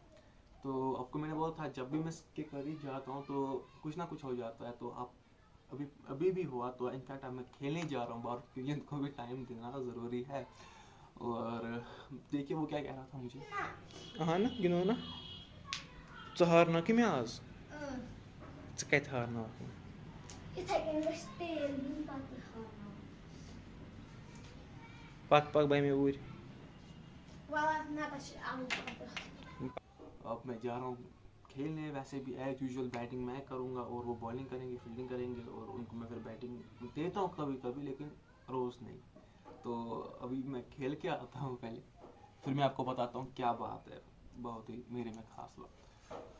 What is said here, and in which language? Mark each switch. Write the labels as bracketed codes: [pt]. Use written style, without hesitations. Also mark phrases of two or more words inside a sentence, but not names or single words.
[hi] तो आपको मैंने बोला था जब भी मैं इसके करीब जाता हूँ तो कुछ ना कुछ हो जाता है। तो आप अभी अभी भी हुआ, तो इनफैक्ट अब मैं खेलने जा रहा हूँ बाहर, क्योंकि इनको भी टाइम देना ज़रूरी है। और देखिए वो क्या कह रहा था मुझे। हाँ ना गिनो ना, [ks] ژٕ ہارناوکھٕ مےٚ آز ژٕ کَتہِ ہارناوکھ مےٚ یِتھَے کٔنۍ گژھِ تیل دیُن پَتہٕ ہاوناوُن پَک پَک بَے مےٚ اوٗرۍ وَلہٕ نَتہٕ چھِ اَنُن پَتہٕ [hi] अब मैं जा रहा हूँ खेलने। वैसे भी [en] as usual [hi] बैटिंग मैं करूँगा और वो बॉलिंग करेंगे, फील्डिंग करेंगे, और उनको मैं फिर बैटिंग देता हूँ कभी कभी, लेकिन रोज़ नहीं। तो अभी मैं खेल के आता हूँ पहले, फिर मैं आपको बताता हूँ क्या बात है, बहुत ही मेरे में खास बात।